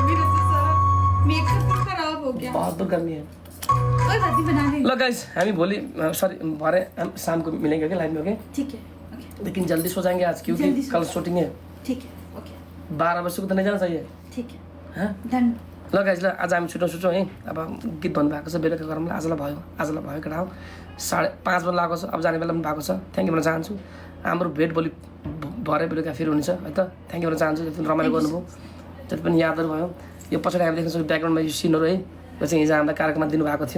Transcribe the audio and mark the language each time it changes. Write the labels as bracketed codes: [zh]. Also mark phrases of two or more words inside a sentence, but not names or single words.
[hi] मेरा तो सारा मेकअप तो खराब हो गया। बहुत दूर गर्मी है। कोई बात नहीं, बना लेंगे। लो गाइस हम भोली सॉरी बारे हम शाम को मिलेंगे लाइव में, ओके? ठीक है, ओके। लेकिन जल्दी सो जाएंगे आज क्योंकि जल्दी सो कल शूटिंग है। ठीक है, ओके। 12 बजे को तो नहीं जाना चाहिए। ठीक है, हाँ डन। [ne] ल गाइस ल आज हामी छुट्छौँ है। अब गीत भन्नुभएको छ बेलुका गरौँला। आजलाई भयो केटा हो। 5:30 बजी लागेको छ, अब जाने बेला पनि भएको छ। [en] thank you [ne] भन्न चाहन्छु। हाम्रो भेट भोलि भरे बेलुका फेरि हुनेछ है त। [en] thank you [ne] भन्न चाहन्छु जति पनि रमाइलो गर्नुभयो, जति पनि यादहरू भयो। यो पछाडि हामी देख्न सक्छौँ ब्याकग्राउन्डमा यो सिनहरू है, यो चाहिँ हिजो हामीलाई कार्यक्रममा दिनुभएको थियो।